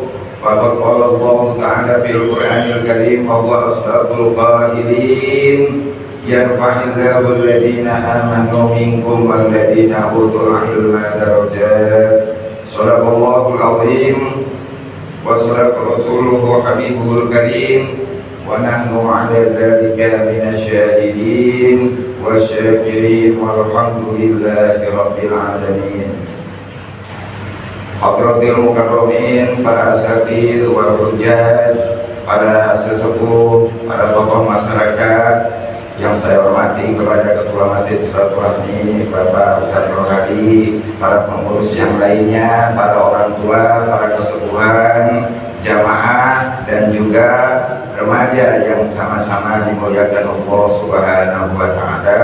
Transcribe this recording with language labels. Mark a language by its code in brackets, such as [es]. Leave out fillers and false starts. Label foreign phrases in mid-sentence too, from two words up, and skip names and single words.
[ar] فقد قال الله تعالى في القرآن الكريم وهو أصدق القائلين، يرفع الله الذين آمنوا منكم والذين أوتوا العلم درجات. صدق الله العظيم وصدق رسوله حبيبه الكريم ونحن على ذلك من الشاهدين والشاكرين والحمد لله رب العالمين. حضرات المكرمين, [id] para [ar] الأساتذة والحجاج, [id] para sesepuh, para tokoh masyarakat yang saya hormati, kepada Ketua Masjid Silaturahmi Bapak Ustadz Rohadi, para pengurus yang lainnya, para orang tua, para kesepuhan, jamaah, dan juga remaja yang sama-sama dimuliakan Allah [ar] سبحانه وتعالى.